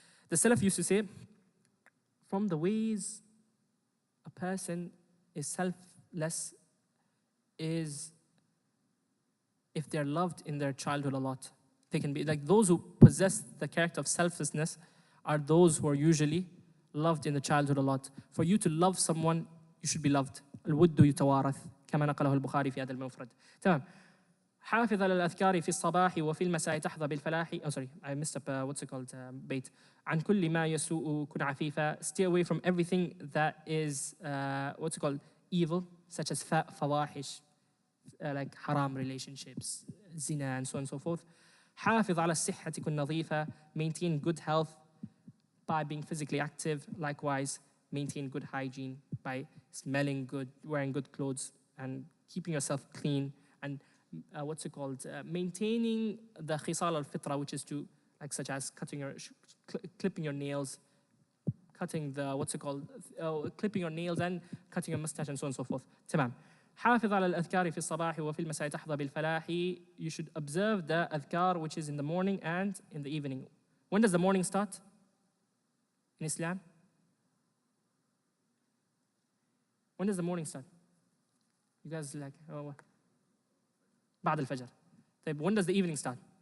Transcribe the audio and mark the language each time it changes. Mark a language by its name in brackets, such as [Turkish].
[English] The Salaf used to say, from the ways a person is selfless is if they're loved in their childhood a lot. They can be like those who possess the character of selflessness are those who are usually loved in the childhood a lot. For you to love someone, you should be loved. [Arabic] الود يتوارث كما نقله البخاري في هذا المفرد. تمام. حافظ على الأذكار في الصباح وفي المساء تحظى بالفلاح. [English] Oh, sorry, I messed up. What's it called? Bait. [Arabic] عن كل ما يسوء كن عفيفا. [English] Stay away from everything that is what's it called? Evil, such as فواحش, like haram relationships, zina, and so on and so forth. [Arabic] حافظ على الصحة كن نظيفة. [English] Maintain good health by being physically active. Likewise, maintain good hygiene by smelling good, wearing good clothes, and keeping yourself clean. And what's it called? Maintaining the khisal al-fitra, which is to, like, such as clipping your nails, cutting the, what's it called? Clipping your nails and cutting your mustache, and so on and so forth. [Arabic] تمام. حافظ على الأذكار في الصباح وفي المساء تحظى بالفلاح. [English] You should observe the adhkar, which is in the morning and in the evening. When does the morning start in Islam? When does the morning start? You guys like, oh, [Arabic] بعد الفجر. طيب, [English] when does the evening start?